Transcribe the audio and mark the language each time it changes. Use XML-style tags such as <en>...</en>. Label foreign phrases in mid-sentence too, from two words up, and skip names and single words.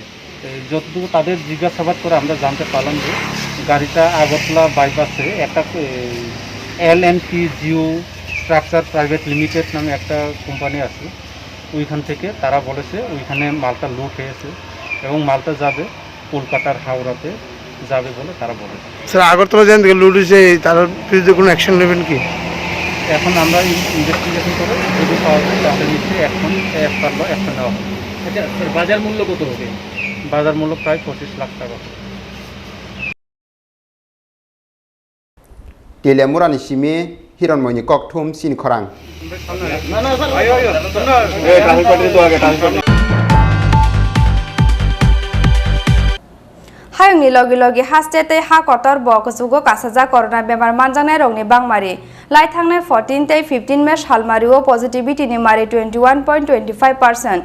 <bn>যতটুকু তাদের জিজ্ঞাসাবাদ করে আমরা জানতে পারলাম যে গাড়িটা আগরতলা বাইপাসে একটা LNP জিও স্ট্রাকচার প্রাইভেট লিমিটেড নামে একটা কোম্পানি আছে, ওইখান থেকে তারা বলেছে ওইখানে মালটা লুট হয়েছে এবং মালটা যাবে কলকাতার হাওড়াতে যাবে বলে তারা বলেছে। স্যার আগরতলা যেন থেকে লুট হয়েছে তার বিরুদ্ধে কোনো অ্যাকশন নেবেন কি? এখন আমরা ইনভেস্টিগেশন করে যদি পাওয়া যায় তাহলে নিশ্চয়ই অ্যাকশন নেওয়া হবে। আচ্ছা স্যার, বাজার মূল্য কত হবে? বাজার মূল্য প্রায় 25 লাখ টাকা।</bn> <trp>तेलेमुरानि सिमी हिरनमयनि ककथुम चिनी खरां हायंनि लगे लगे हास्टेते हा कतर बकजुगो कासाजा करना बेमार मानजानाय रंनि बांमारि लाई थांनाय 14 ते 15 मे सालमारिओ पजिटिविटीनि मारि 21.25%।</trp>